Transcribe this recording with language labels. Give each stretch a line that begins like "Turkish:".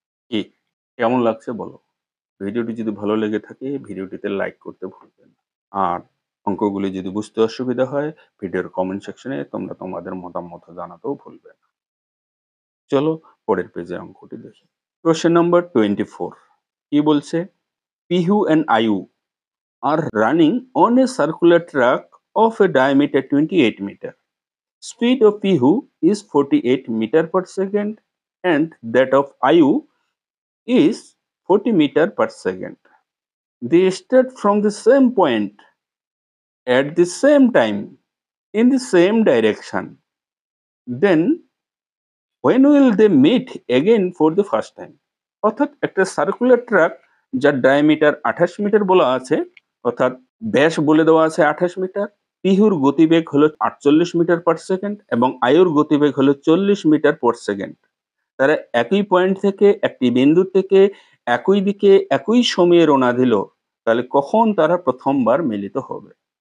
Bangla: কি কেমন লাগছে বলো? ভিডিওটি যদি ভালো লেগে থাকে ভিডিওটিতে লাইক করতে ভুলবেন না। আর অঙ্কগুলি যদি বুঝতে অসুবিধা হয় ভিডিওর কমেন্ট সেকশনে তোমরা তোমাদের মতামত জানাতেও ভুলবে না। চলো পরের পেজে অঙ্কটি দেখি।
English: Question number 24.
Bangla: কি বলছে?
English: Pihu and Ayu are running on a circular track of a diameter 28 meter. Speed of Pihu is 48 meter per second and that of Ayu is 40 meter per second. They start from the same point at the same time in the same direction. Then when will they meet again for the first time?
Bangla: অর্থাৎ একটা circular track যার diameter 28 metre বলা আছে, অর্থাৎ ব্যাস বলে দেওয়া আছে 28 মিটার, পিহুর গতিবেগ হলো 48 মিটার পার সেকেন্ড এবং আয়ুর গতিবেগ হলো 40 মিটার পার সেকেন্ড। তারা একই পয়েন্ট থেকে একটি বিন্দু থেকে একই দিকে একই সময়ে রওনা দিল, তাহলে কখন তারা প্রথমবার মিলিত হবে?